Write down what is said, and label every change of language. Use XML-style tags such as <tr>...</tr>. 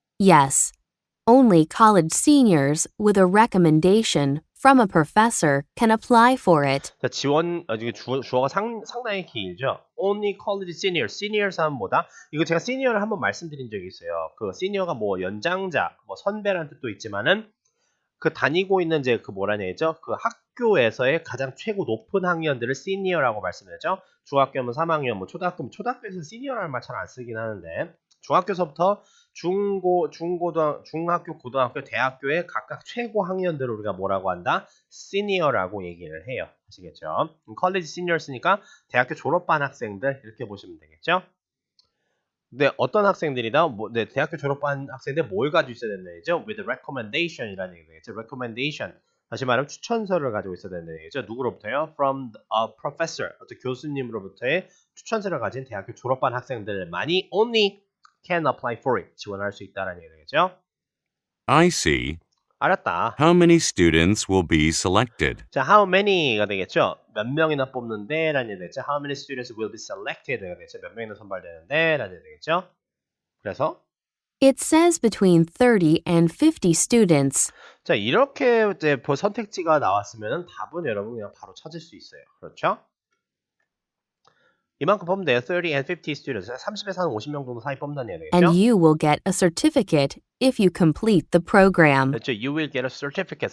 <en>Yes, only college seniors with a recommendation from a professor can apply for it.</en> <ko>자, 지원, 이게 주어가 상당히 길죠?</ko> <en>Only college seniors.</en> <ko>seniors 하면 뭐다? 이거 제가 senior를 한번 말씀드린 적이 있어요. 그 senior가 뭐 연장자, 뭐 선배라는 뜻도 있지만은 그 다니고 있는 이제 그 뭐라냐 했죠? 그 학교에서의 가장 최고 높은 학년들을 시니어라고 말씀드렸죠. 중학교면 3학년, 뭐 초등학교에서 시니어라는 말 잘 안 쓰긴 하는데 중학교서부터 중학교, 고등학교, 대학교의 각각 최고 학년들을 우리가 뭐라고 한다? 시니어라고 얘기를 해요. 아시겠죠? 컬리지 시니어스니까 대학교 졸업반 학생들 이렇게 보시면 되겠죠? 네, 어떤 학생들이다? 대학교 졸업한 학생들 뭘 가지고 있어야 된다는 얘기죠?</ko> <en>with recommendation</en> <ko>이라는 얘기가 되겠죠.</ko> <en>recommendation.</en> <ko>다시 말하면 추천서를 가지고 있어야 된다는 얘기죠. 누구로부터요?</ko> <en>from a professor.</en> <ko>어떤 교수님으로부터의 추천서를 가진 대학교 졸업한 학생들만이</ko> <en>only can apply for it.</en> <ko>지원할 수 있다는 얘기가 되겠죠.</ko> <en>I see.</en> <ko>알았다.</ko> <en>How many students will be selected?</en> <ko>자,</ko> <en>how many</en> <ko>가 되겠죠? 몇 명이나 뽑는데 라는 얘기 되겠죠?</ko> <en>How many students will be selected가 되겠죠?</en> <ko>몇 명이나 선발되는데 라는 얘기 되겠죠? 그래서</ko> <en>It says between 30 and 50 students.</en> <ko>자, 이렇게 이제 선택지가 나왔으면 답은 여러분 그냥 바로 찾을 수 있어요. 그렇죠? 이만큼 뽑으면 돼요.</ko> <en>30 and 50 students.</en> <ko>30에서 한 50명 정도 사이 뽑는다는 얘기 되겠죠?</ko> <en>And you will get a certificate if you complete the program.</en> <ko>그렇죠.</ko> <en>You will get a certificate.</en>